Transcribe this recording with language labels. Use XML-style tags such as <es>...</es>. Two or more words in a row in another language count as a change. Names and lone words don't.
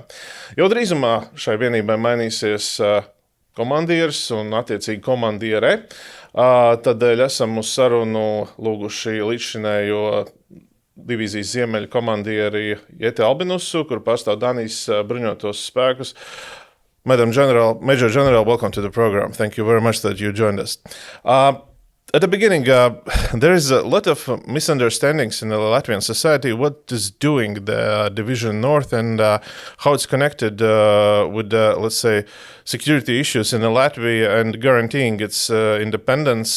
<lv>Jau drīzumā šai vienībai mainīsies komandieris un attiecīgi komandiere. Tādēļ esam uz sarunu lūguši līdzšinējo Divīzijas Ziemeļu komandieri Jete Albinusu, kur pārstāv Dānijas Bruņotos spēkus.</lv> <en>Major General, welcome to the program. Thank you very much that you joined us. At the beginning, there is a lot of misunderstandings in the Latvian society. What is doing the Division North and how it's connected with, let's say, security issues in Latvia and guaranteeing its independence.</en>